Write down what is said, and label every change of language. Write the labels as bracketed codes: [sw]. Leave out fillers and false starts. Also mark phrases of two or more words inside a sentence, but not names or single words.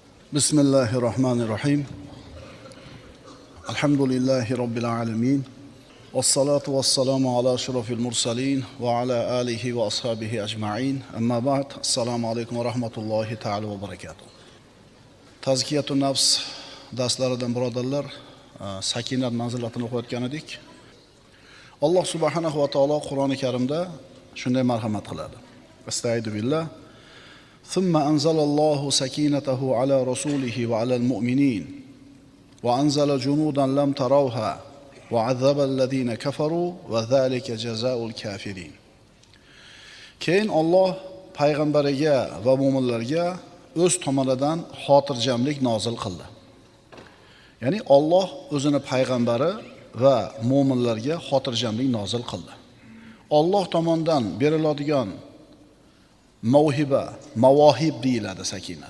[ar] بسم الله الرحمن الرحيم. الحمد لله رب العالمين. والصلاة والسلام على أشرف المرسلين وعلى آله وأصحابه أجمعين. أما بعد. السلام عليكم ورحمة الله تعالى وبركاته. [uz] Tazkiyatun nafs darslaridan birodarlar, sakinat manzilatini o'qiyotgan edik. Alloh [ar] سبحانه وتعالى [uz] Qur'oni Karimda shunday marhamat qiladi. [ar] أستغفر بالله. ثم أنزل الله سكينته على رسوله وعلى المؤمنين وأنزل جنودا لم تروها وعذب الذين كفروا وذلك جزاء الكافرين. [uz] Keyin Alloh payg'ambariga va mu'minlarga o'z tomonidan xotirjamlik nozil qildi. Ya'ni Alloh o'zini payg'ambari va mu'minlarga xotirjamlik nozil qildi. Alloh tomonidan beriladigan mavhiba, mavohib deyiladi sakinat.